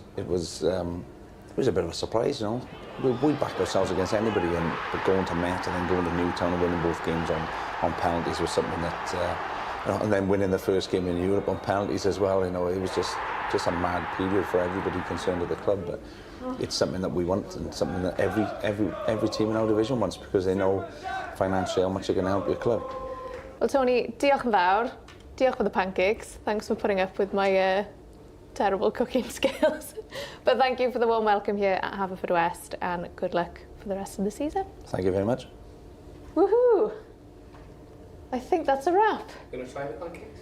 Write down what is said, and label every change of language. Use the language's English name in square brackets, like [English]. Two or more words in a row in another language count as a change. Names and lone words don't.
[English] It was a bit of a surprise, We backed ourselves against anybody, but going to Met and then going to Newtown and winning both games on penalties was something that, and then winning the first game in Europe on penalties as well. It was just a mad period for everybody concerned at the club. But it's something that we want, and something that every team in our division wants, because they know financially how much it can help your club. Well, Tony, [Welsh] diolch yn fawr. Diolch [English] for the pancakes. Thanks for putting up with my terrible cooking skills. But thank you for the warm welcome here at Haverfordwest, and good luck for the rest of the season. Thank you very much. Woohoo! I think that's a wrap. Going to try the pancakes?